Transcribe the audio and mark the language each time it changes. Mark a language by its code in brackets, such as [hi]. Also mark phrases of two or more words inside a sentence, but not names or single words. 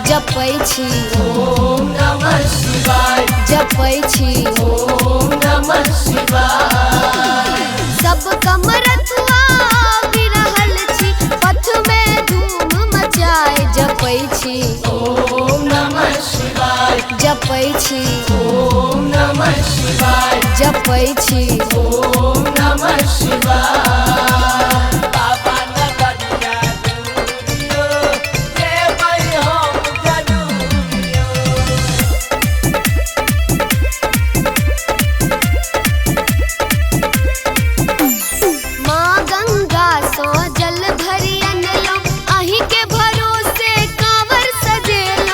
[mai] जपै छी [sa] ओम नमः शिवाय, [mai] जपै छी [sa] ओम नमः शिवाय। [mai] सब कमरथुआ बिरहल छी पथ में धूम मचाए जपै छी [sa] ओम नमः शिवाय, [mai] जपै छी [sa] ओम नमः शिवाय, [mai] जपै छी [sa] ओम नमः शिवाय। [mai] बाबा नगरिया दूरियो, जेबै हम जरूरियो। माँ गंगा सो जल भरी अनलो अही के भरोसे कांवर सजेलो